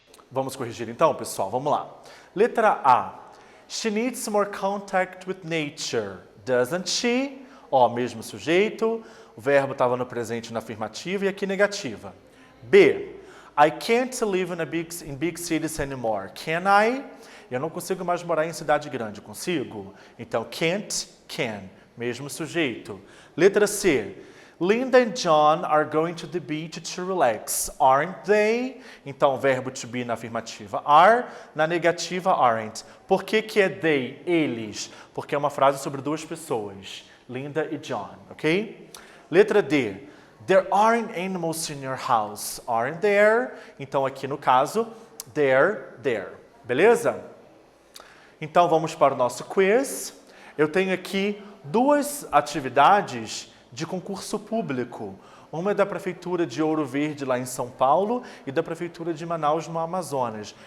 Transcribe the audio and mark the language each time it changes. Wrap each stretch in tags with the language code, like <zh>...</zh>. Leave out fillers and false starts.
<pt>Vamos corrigir então, pessoal? Vamos lá. Letra A.</pt> <en>She needs more contact with nature, doesn't she?</en> <pt>Ó, mesmo sujeito. O verbo estava no presente na afirmativa e aqui negativa. B.</pt> <en>I can't live in big cities anymore, can I?</en> <pt>Eu não consigo mais morar em cidade grande, consigo? Então, can't, can. Mesmo sujeito. Letra C.</pt> <en>Linda and John are going to the beach to relax, aren't they?</en> <pt>Então, verbo to be na afirmativa are, na negativa aren't. Por que que é they, eles? Porque é uma frase sobre duas pessoas, Linda e John, ok? Letra D.</pt> <en>There aren't animals in your house. Aren't there?</en> <pt>Então, aqui no caso, there. Beleza? Então, vamos para o nosso quiz. Eu tenho aqui duas atividades de concurso público. Uma é da Prefeitura de Ouro Verde, lá em São Paulo, e da Prefeitura de Manaus, no Amazonas.</pt>